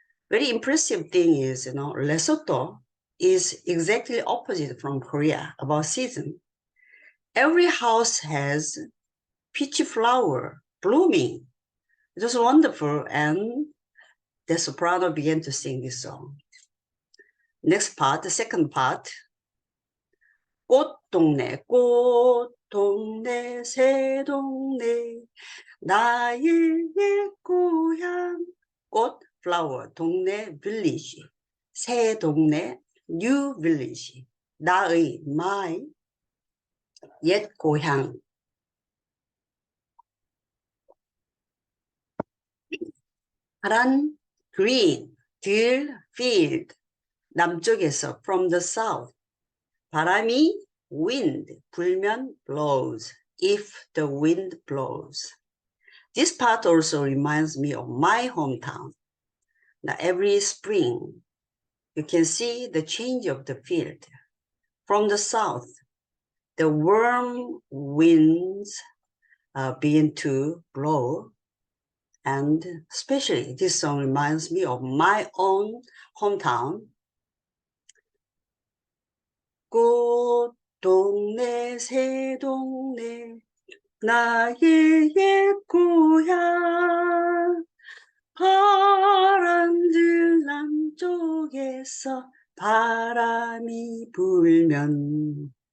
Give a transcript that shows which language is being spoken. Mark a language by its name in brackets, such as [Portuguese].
[English] Very impressive thing is, Lesotho is exactly opposite from Korea about season. Every house has peach flower blooming. It was wonderful. And the soprano began to sing this song. Next part, the second part. [Korean] 꽃동네, 꽃동네, 새동네, 나의 옛 고향. [English] 꽃, flower, 동네, village. [Korean] 새동네, [English] new village. [Korean] 나의, [English] my, [Korean] 옛 고향. 파란, [English] green, [Korean] 들, [English] field. [Korean] 남쪽에서, [English] from the south. [Korean] 바람이, [English] wind, [Korean] 불면, [English] blows. If the wind blows. This part also reminds me of my hometown. Now, every spring, you can see the change of the field. From the south, the warm winds begin to blow. And especially this song reminds me of my own hometown. [Korean] 꽃동네 새동네 나의 옛 고향 파란들 남쪽에서 바람이 불면